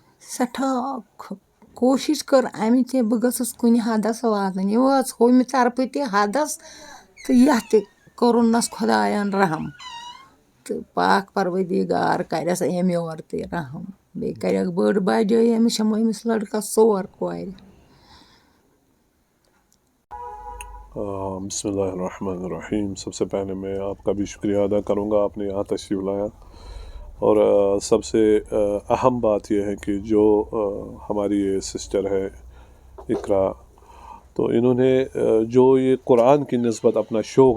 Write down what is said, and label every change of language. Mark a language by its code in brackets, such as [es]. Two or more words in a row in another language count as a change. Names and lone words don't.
[ks] سٮ۪ٹھاہ کوٗشِش کٔر اَمہِ تہِ بہٕ گٔژھٕس کُنہِ حدس واتٕنۍ. یہِ وٲژ ہُمہِ طرفہٕ تہِ حدس تہٕ یَتھ تہِ کوٚرُنَس خۄدایَن رحم تہٕ پاک پروردِگار کَرٮ۪س أمۍ یورٕ تہِ رحم. بیٚیہِ کَرٮ۪کھ بٔڑ بجٲیی. أمِس چھِ أمِس لٔڑکَس 4 کورِ. [ar] بسم اللہ الرحمن الرحیم. [ur] سب سے پہلے میں آپ کا بھی شکریہ ادا کروں گا، آپ نے یہاں تشریف لایا. اور سب سے اہم بات یہ ہے کہ جو ہماری یہ سسٹر ہے اقرا، تو انہوں نے جو یہ قرآن کی نسبت اپنا شوق